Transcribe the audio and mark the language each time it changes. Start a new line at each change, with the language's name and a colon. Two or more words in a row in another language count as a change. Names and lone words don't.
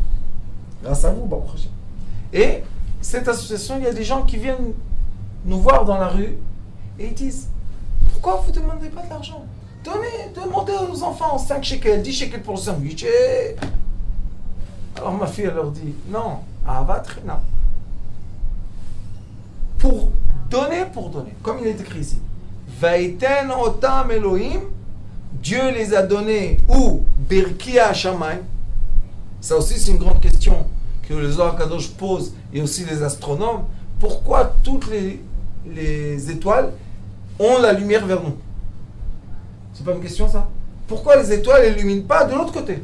French: Grâce à vous,
Hebrew: ברוך השם.
French: Et cette association, il y a des gens qui viennent nous voir dans la rue et ils disent, pourquoi vous ne demandez pas de l'argent? Demandez aux enfants 5 shekels, 10 shekels pour le sandwich. Alors ma fille, elle leur dit, non,
Hebrew: אהבת חינם.
French: Pour donner, comme il est écrit ici.
Hebrew: ויתן אותם אלהים,
French: Dieu les a donnés, ou
Hebrew: ברקיע השמים.
French: Ça aussi, c'est une grande question que le Zohar Kadosh pose, et aussi les astronomes. Pourquoi toutes les étoiles ont la lumière vers nous? C'est pas une question, ça? Pourquoi les étoiles n'illuminent pas de l'autre côté?